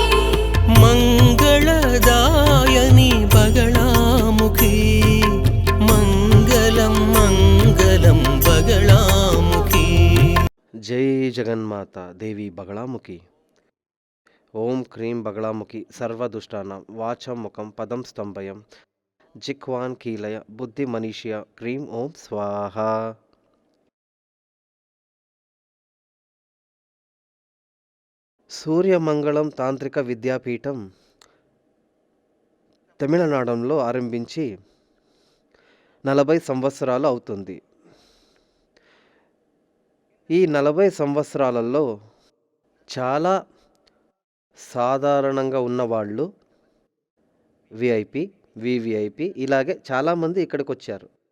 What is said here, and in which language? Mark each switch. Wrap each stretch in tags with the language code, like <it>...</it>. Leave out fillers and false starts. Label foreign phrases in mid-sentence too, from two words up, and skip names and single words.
<sa>मंगलदायिनी बगलामुखी मंगलम मंगलम बगलामुखी। जय जगन्माता देवी बगलामुखी। ओं क्रीं बगलामुखी सर्वदुष्टानां वाचं मुखं पदं स्तंभयं जिह्वान् कीलय बुद्धिमनीषय क्रीं ओं स्वाहा।</sa> <te>సూర్యమంగళం తాంత్రిక విద్యాపీఠం తమిళనాడులో ఆరంభించి 40 సంవత్సరాలు అవుతుంది. ఈ 40 సంవత్సరాలలో చాలా సాధారణంగా ఉన్నవాళ్ళు విఐపి, వివిఐపి ఇలాగే చాలామంది ఇక్కడికి వచ్చారు.</te>